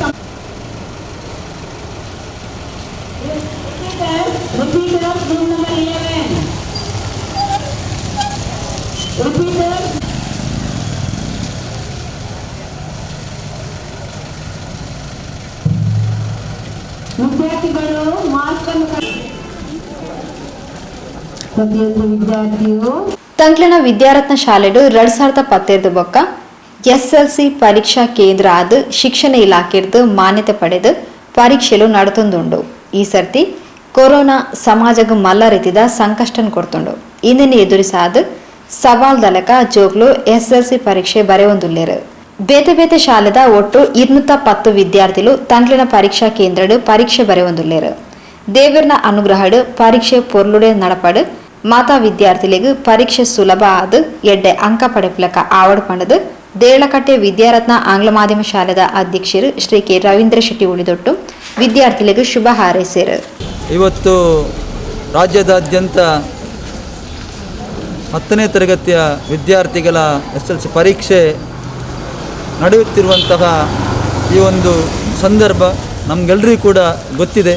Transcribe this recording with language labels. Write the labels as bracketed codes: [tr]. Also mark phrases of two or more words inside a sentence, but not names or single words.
[en] repeater of room number 11. Repeater. [kn] ವಿದ್ಯಾರ್ಥಿಗಳು ಮಾಸ್ಕ್ ಅನ್ನು ಪ್ರತಿಯೊಂದು ವಿದ್ಯಾರ್ಥಿಯು [tcy] ತಂಕ್ಲಿನ ವಿದ್ಯಾರತ್ನ ಶಾಲೆಡು 2017 ಬೊಕ್ಕ ಎಸ್ಎಲ್ಸಿ ಪರೀಕ್ಷಾ ಕೇಂದ್ರ ಆದ ಶಿಕ್ಷಣ ಇಲಾಖೆರ್ದು ಮಾನ್ಯತೆ ಪಡೆದು ಪರೀಕ್ಷೆಲು ನಡತೊಂದುಂಡು. ಈ ಸರ್ತಿ ಕೊರೋನಾ ಸಮಾಜಗ ಮಲ್ಲ ರೀತಿದ ಸಂಕಷ್ಟನ್ ಕೊಡ್ತುಂಡು. ಇಂದಿನ ಎದುರಿಸಾದ ಸವಾಲ್ ದಲಕ ಜೋಗ್ಲು ಎಸ್ಎಲ್ಸಿ ಪರೀಕ್ಷೆ ಬರೆಯೊಂದುಲ್ಲೇರು. ಬೇತೆ ಬೇತೆ ಶಾಲೆದ ಒಟ್ಟು 210 ವಿದ್ಯಾರ್ಥಿಗಳು ತಂಕ್ಲಿನ ಪರೀಕ್ಷಾ ಕೇಂದ್ರಡು ಪರೀಕ್ಷೆ ಬರೆಯೊಂದುಲ್ಲೇರು. ದೇವರ್ನ ಅನುಗ್ರಹಡು ಪರೀಕ್ಷೆ ಪೊರ್ಲುಡೆ ನಡಪಡು ಮಾತಾ ವಿದ್ಯಾರ್ಥಿಗಳಿಗೆ ಪರೀಕ್ಷೆ ಸುಲಭ ಆದ ಎಡ್ಡೆ ಅಂಕ ಪಡೆಪ್ಲಕ ಆವಡ್ ಪಂಡದು ದೇಳಕಟ್ಟೆ ವಿದ್ಯಾರತ್ನ ಆಂಗ್ಲ ಮಾಧ್ಯಮ ಶಾಲೆದ ಅಧ್ಯಕ್ಷರು ಶ್ರೀ ಕೆ ರವೀಂದ್ರ ಶೆಟ್ಟಿ ಉಳಿದೊಟ್ಟು ವಿದ್ಯಾರ್ಥಿಗಳಿಗೆ ಶುಭ ಹಾರೈಸಿರು. [kn] ಇವತ್ತು ರಾಜ್ಯದಾದ್ಯಂತ 10ನೇ ತರಗತಿಯ ವಿದ್ಯಾರ್ಥಿಗಳ SLC ಪರೀಕ್ಷೆ ನಡೆಯುತ್ತಿರುವಂತಹ ಈ ಒಂದು ಸಂದರ್ಭ ನಮಗೆಲ್ಲರಿಗೂ ಕೂಡ ಗೊತ್ತಿದೆ.